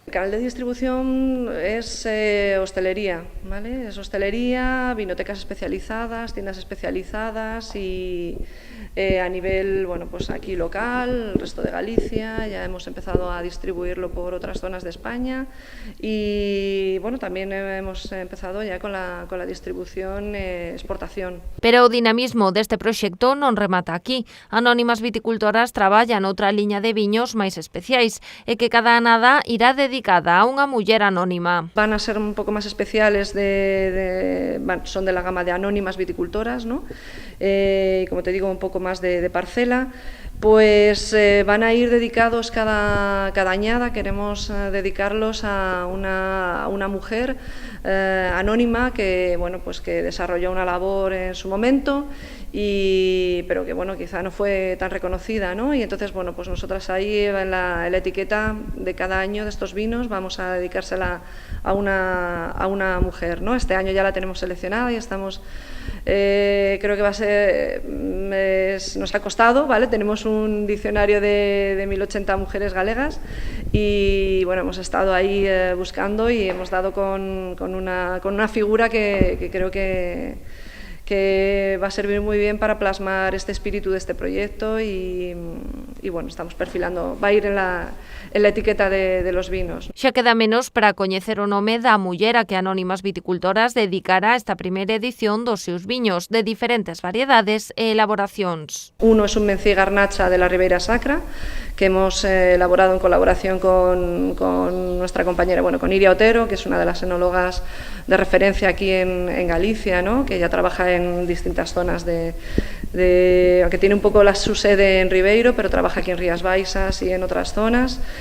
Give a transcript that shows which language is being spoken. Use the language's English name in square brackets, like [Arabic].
[Spanish] El canal de distribución es hostelería, ¿vale? Es hostelería, vinotecas especializadas, tiendas especializadas y a nivel, bueno, pues aquí local, el resto de Galicia, ya hemos empezado a distribuirlo por otras zonas de España y bueno, también hemos empezado ya con la distribución exportación. [Galician] Pero o dinamismo deste proxecto non remata aquí. Anónimas Viticultoras traballa noutra liña de viños máis especiais e que cada anada irá dedicada a unha muller anónima. [Spanish] Van a ser un poco más especiales, son de la gama de Anónimas Viticultoras, ¿no? Como te digo, un poco más de parcela, pues van a ir dedicados cada añada, queremos dedicarlos a una mujer anónima que, bueno, pues que desarrolló una labor en su momento, pero que bueno, quizá no fue tan reconocida, ¿no? Y entonces, bueno, pues nosotras ahí en la etiqueta de cada año de estos vinos vamos a dedicársela a una mujer, ¿no? Este año ya la tenemos seleccionada y estamos, creo que va a ser, nos ha costado, ¿vale? Tenemos un diccionario de 1080 mujeres galegas y bueno, hemos estado ahí buscando y hemos dado con una figura que creo que va a servir muy bien para plasmar este espíritu de este proyecto y bueno, estamos perfilando, va a ir en la etiqueta de los vinos. [Galician] Xa queda menos para coñecer o nome da muller a que Anónimas Viticultoras dedicará esta primeira edición dos seus viños de diferentes variedades e elaboracións. [Spanish] Uno es un Mencía Garnacha de la Ribeira Sacra, que hemos elaborado en colaboración con nuestra compañera, bueno, con Iria Otero, que es una de las enólogas de referencia aquí en Galicia, ¿no? Que ya trabaja en distintas zonas aunque tiene un poco su sede en Ribeiro, pero trabaja aquí en Rías Baixas y en otras zonas.